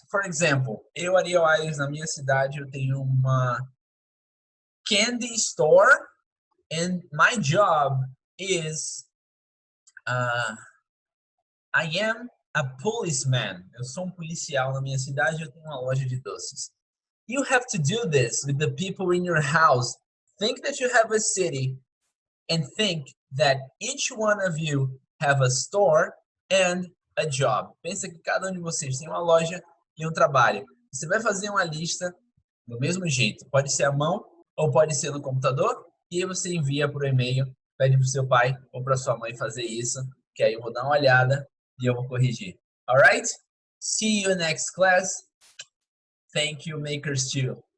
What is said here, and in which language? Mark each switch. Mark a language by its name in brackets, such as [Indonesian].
[English] For example, [Portuguese] eu, Ariel Aires, na minha cidade, eu tenho uma [English] candy store and my job is I am a policeman. [Portuguese] Eu sou um policial na minha cidade, eu tenho uma loja de doces. [English] You have to do this with the people in your house. Think that you have a city and think that each one of you have a store and a job. [Portuguese] Pensa que cada um de vocês tem uma loja e um trabalho. Você vai fazer uma lista do mesmo jeito. Pode ser à mão ou pode ser no computador. E aí você envia por e-mail, pede para o seu pai ou para sua mãe fazer isso, que aí eu vou dar uma olhada e eu vou corrigir. [English] Alright? See you next class. Thank you, Makers 2.